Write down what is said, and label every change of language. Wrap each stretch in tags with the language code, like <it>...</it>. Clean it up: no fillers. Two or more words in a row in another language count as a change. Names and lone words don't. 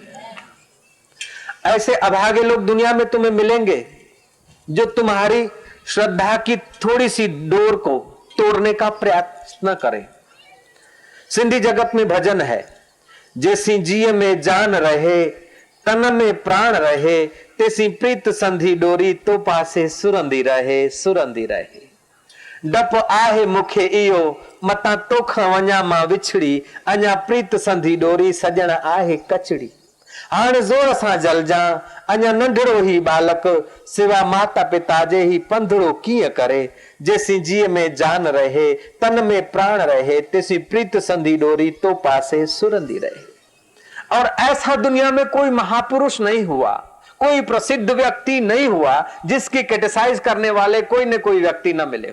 <hi>ऐसे अभागे लोग दुनिया में तुम्हें मिलेंगे जो तुम्हारी श्रद्धा की थोड़ी सी डोर को तोड़ने का प्रयास न करें। सिंधी जगत में भजन है,</hi> <sd>जैसी जिये में जान रहे, तन में प्राण रहे, तेसी प्रीत संधि डोरी, तो पासे सुरंदी रहे, सुरंदी रहे। डप आहे मुखे इयो, मता तोख वञा मां विछड़ी, अञा प्रीत संधि डोरी, सजण आहे कचड़ी। हाणे ज़ोर सां जलजा, अञा नंढड़ो ही बालक, सिवा माता पिता जे ही पंधड़ो कीअं करे। जैसी जिये में जान रहे, तन में प्राण रहे, तेसी प्रीत संधि डोरी, तो पासे सुरंदी रहे।</sd> <hi>और ऐसा दुनिया में कोई महापुरुष नहीं हुआ, कोई प्रसिद्ध व्यक्ति नहीं हुआ जिसकी क्रिटिसाइज करने वाले कोई न कोई व्यक्ति न मिले।</hi>